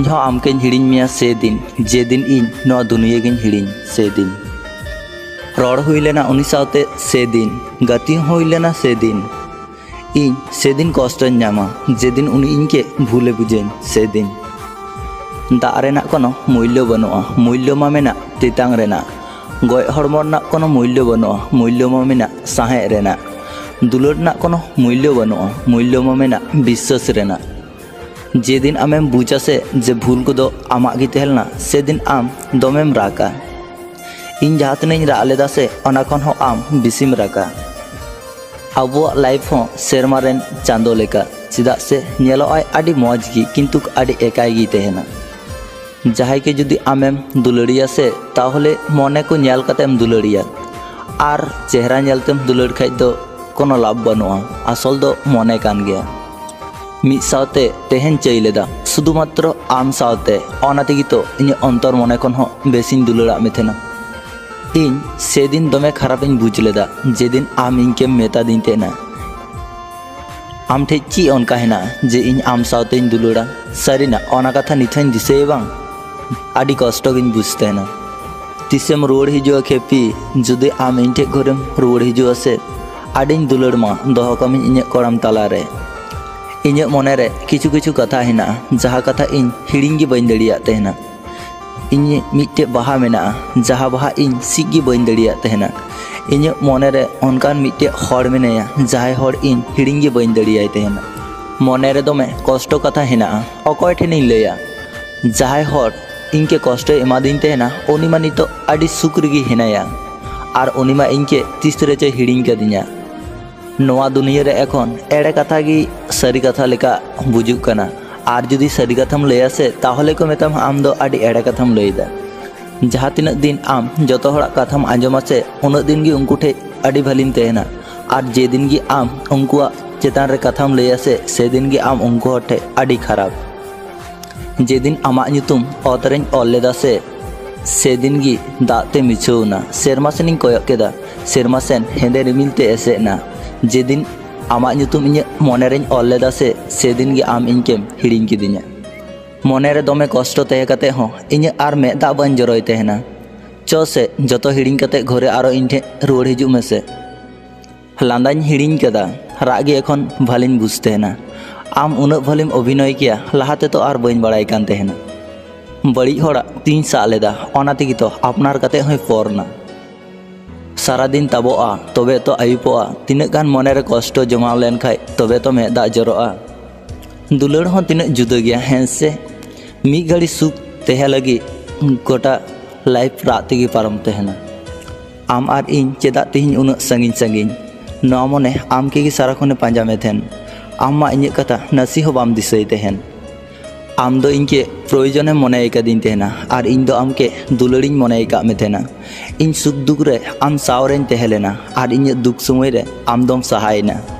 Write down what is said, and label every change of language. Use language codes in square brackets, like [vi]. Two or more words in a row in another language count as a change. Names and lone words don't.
[sat] हो आम के हिड़िन मिया से दिन जे दिन इन नो दुनिया गिन हिड़िन से दिन रड़ हुई लेना उनी सावते से दिन गति हुई लेना से दिन इन से दिन कष्ट नामा जे दिन उनी इनके भूले बुझेन से दिन दाग रेना कोनो मूल्य बनुआ मूल्य मा मेना तितांग रेना गय हड़मो रना कोनो मूल्य बनुआ मूल्य मा मेना साहे रेना दुलड़ रना कोनो मूल्य बनुआ मूल्य मा मेना विश्वास रेना जे दिन आमेम बुझा से जे भूल को दो आमाग गी तेहलना से दिन आम दोमेम रागा इन जहाँ तिनाई राग लेदा से ओना खन हो आम बिसिम रागा आबुआ लाइफ हो सेरमा रेन चांदो लेका चेदाग से नेलोआय आडी मौज गी किंतु आडी एकाय गी तेहना जहाय के जुदी आमेम दुलड़िया से ताहले मने को नेल कतेम दुलड़िया आर चेहरा नेलतेम दुलड़ खाइ दो कोनो लाभ बनुआ आसल दो मने कान गया मिद सावते तेहन चाइ लेदा शुधुमात्र आम सावते ओना तेगी तो इन अंतर मने खन हो बेसिन दुलड़ा मेथेना इन सेदिन दमे खराब इन बुझ लेदा जेदिन आम इनकेम मेता दिन तेना आम ठे ची अनका हेना जे इन आम सावते इन दुलड़ा सारिना ओना कथा निथाइन दिसे बांग आडी कष्ट गिन बुझतेना तिसेम रुवाड़ हिजुआ खेपी जुदि आम इन ठे घरेम रुवाड़ हिजुआ से आडिन दुलड़ मा दोहो कमिन इᱧ कोड़ाम तालारे इᱧ मने रे किछु किछु कथा हेना जहा कथा इन हिड़िंग गी बइन दड़िया तेहना इन मिट्टे बाहा मेना जहा बाहा इन सिग गी बइन दड़िया तेहना इन मने रे अनकान मिट्टे हड़ मेनेया जहाय हड़ इन हिड़िंग गी बइन दड़िया तेहना मने रे दोमे कष्ट कथा हेना अकय ठेनिन लैया जहाय हड़ इनके कष्ट एमादीन तेहना उनी मा नितो आडी सुख रेगी हेनाया आर उनी मा इनके तीस रेचे हिड़िंग कदिया नोआ दुनिया रे एखन एड़े कथा गी सारी कथा लेका बुजुग कना आर जुदी सारी कथाम लैया से ताहले को मेताम आम दो आडी एड़े कथाम लैदा जहाँ तिना दिन आम जतो हड़ा कथाम आंजमा से उना दिन गी उनको ठे आडी भालिम तेहना आर जे दिन गी आम उनकुआ चेतान रे कथाम लैया से दिन गी आम उनको ठे आडी खराब जे दिन आमा ᱧᱩᱛᱩᱢ ओतरें ऑल लेदा से दिन गी दाते मिछौना सेरमा सेनिं कोयक केदा सेरमा सेन हेंदे रिमिल ते एसेना जे दिन आमाग ᱧᱩᱛᱩᱢ ᱤᱧᱟᱹᱜ ᱢᱚᱱᱮᱨᱮᱧ ᱚᱞ ᱞᱮᱫᱟ ᱥᱮ ᱥᱮᱫᱤᱱ ᱜᱮ ᱟᱢ ᱤᱧᱠᱮᱢ ᱦᱤᱲᱤᱧ ᱠᱤᱫᱤᱧᱟ। ᱢᱚᱱᱮᱨᱮ ᱫᱚᱢᱮ ᱠᱚᱥᱴᱚ ᱛᱟᱦᱮᱸ ᱠᱟᱛᱮ ᱦᱚᱸ ᱤᱧᱟᱹᱜ ᱟᱨ ᱢᱮᱫ ᱫᱟᱜ ᱵᱟᱹᱧ ᱡᱚᱨᱚᱭ ᱛᱟᱦᱮᱱᱟ। ᱪᱚ ᱥᱮ ᱡᱚᱛᱚ ᱦᱤᱲᱤᱧ ᱠᱟᱛᱮ ᱜᱷᱚᱨᱮ ᱟᱨᱚ ᱤᱧ ᱴᱷᱮᱱ ᱨᱩᱣᱟᱹᱲ ᱦᱤᱡᱩᱜ ᱢᱮᱥᱮ। ᱞᱟᱸᱫᱟᱧ ᱦᱤᱲᱤᱧ ᱠᱟᱫᱟ, ᱨᱟᱜ ᱜᱮ ᱮᱠᱷᱚᱱ ᱵᱷᱟᱹᱞᱤᱧ ᱵᱩᱡᱽ ᱛᱟᱦᱮᱱᱟ। ᱟᱢ ᱩᱱᱟᱹᱜ ᱵᱷᱟᱹᱞᱤᱢ ᱚᱵᱷᱤᱱᱚᱭ ᱠᱮᱭᱟ ᱞᱟᱦᱟ ᱛᱮᱫᱚ ᱟᱨ ᱵᱟᱹᱧ ᱵᱟᱲᱟᱭ ᱠᱟᱱ ᱛᱟᱦᱮᱱᱟ। ᱵᱟᱹᱲᱤᱡ ᱦᱚᱲᱟᱜ ᱛᱤᱧ ᱥᱟᱵ ᱞᱮᱫᱟ, ᱚᱱᱟ ᱛᱮᱜᱮ ᱛᱚ ᱟᱯᱱᱟᱨ ᱠᱟᱛᱮ ᱦᱚᱸᱭ ᱯᱚᱨᱱᱟ। सारादिन ताबोआ तबे तो आयुपोआ तीनाग गान मनेरे कष्ट जमाव लेन खाय तबे तो मेद दाग जरोआ। दुलाड़ हों तीनाग जुदा गया हैं से मी घड़ी सुख तहे लगी गोटा लाइफ रात तेगी पारम तहना। आम आर इन चेदा तेहिं उन्नाग संगिन संगिन नवा मने आम के सारा खने पांजा में थेन। आम मा इᱧᱟᱹᱜ कथा नसी हो बाम दिसई तहन। आम दो इनके प्रयोजने मने कदिन तहना और इन दो आम के दुलाड़िन मने का में थेना। इन सुख दुख रे आम सावरेन तहलेना और इन दुख समय रे आम दम सहायना।